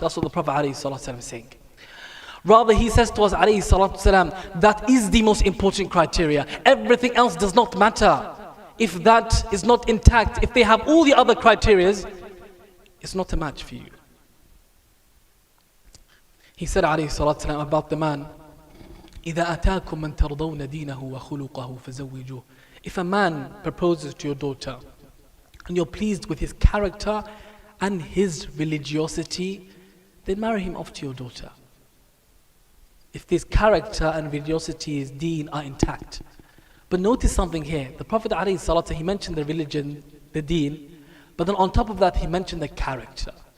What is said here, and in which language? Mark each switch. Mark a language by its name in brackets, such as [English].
[English] That's what the Prophet ﷺ is saying. Rather, he says to us ﷺ, that is the most important criteria. Everything else does not matter. If that is not intact, if they have all the other criteria, it's not a match for you. He said ﷺ about the man, [Arabic] إِذَا أَتَاكُم مَّن تَرْضَوْنَ دِينَهُ وَخُلُقَهُ فَزَوِّجُوهُ. [English] If a man proposes to your daughter and you're pleased with his character and his religiosity, then marry him off to your daughter. If his character and religiosity, his deen are intact. But notice something here. The Prophet ﷺ, he mentioned the religion, the deen, but then on top of that he mentioned the character.